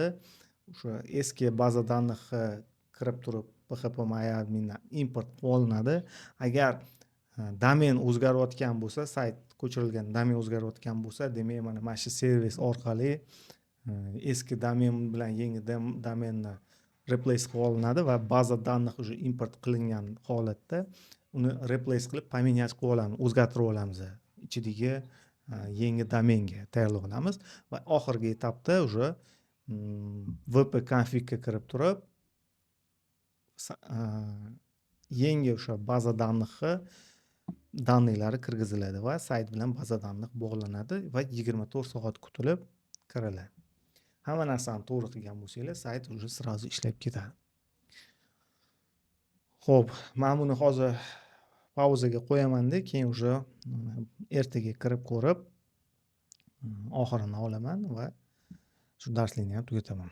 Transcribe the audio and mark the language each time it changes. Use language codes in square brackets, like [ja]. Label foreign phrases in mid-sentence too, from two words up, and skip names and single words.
[uz] O'sha eski [ru] база данных [uz] kirib turib php-myadmindan import olinadi. Agar domen o'zgarayotgan bo'lsa, sayt ko'chirilgan domen o'zgarayotgan bo'lsa, demak mana shu servis orqali eski domen bilan yangi domenni replace qilib olinadi va [ru] база данных [uz] уже import qilingan holatda uni replace qilib поменять qilib olamiz, o'zgartirib olamiz. Ichidagi yangi domenga tayyorlab olamiz va oxirgi etapda уже wp-config ga kirib turib yangi o'sha [ru] база данных [uz] данныйлari kirgiziladi va sayt bilan [ru] база данных [uz] bog'lanadi va 24 soat kutilib kiriladi. Hamma narsani to'g'ri qilgan bo'lsanglar, sayt [ru] уже сразу [uz] ishlab ketadi. Xo'p, men buni hozir pauzaga qo'yaman-da, keyin уже ertaga kirib ko'rib oxirini olaman va shu darslikni ham tugataman.